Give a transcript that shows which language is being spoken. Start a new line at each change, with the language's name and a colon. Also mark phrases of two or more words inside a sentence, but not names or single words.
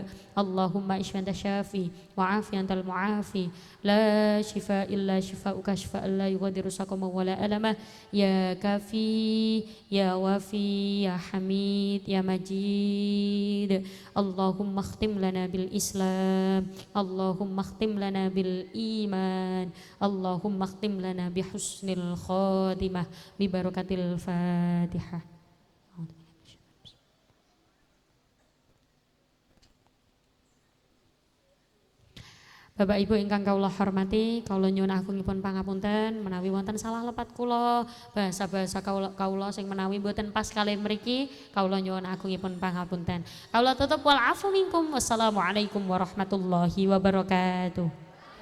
Arabic: اللهم اشف أنت شافي وعاف أنت المعافي لا شفاء إلا شفاؤك شفاء لا يغادر سقما ولا ألما يا كافي يا وافي يا حميد يا مجيد. اللهم اختم لنا بالإسلام، اللهم اختم لنا بالإيمان، اللهم اختم لنا بحسن الخاتمة ببركة الفاتحة.
Javanese: Bapak Ibu ingkang kawula hormati, kawula nyuwun agungipun pangapunten menawi wonten salah lepat kula, bahasa-bahasa kawula sing menawi mboten pas kalih mriki, kawula nyuwun agungipun pangapunten. Kawula tutup
Arabic: والعفو منكم. والسلام عليكم ورحمة الله وبركاته.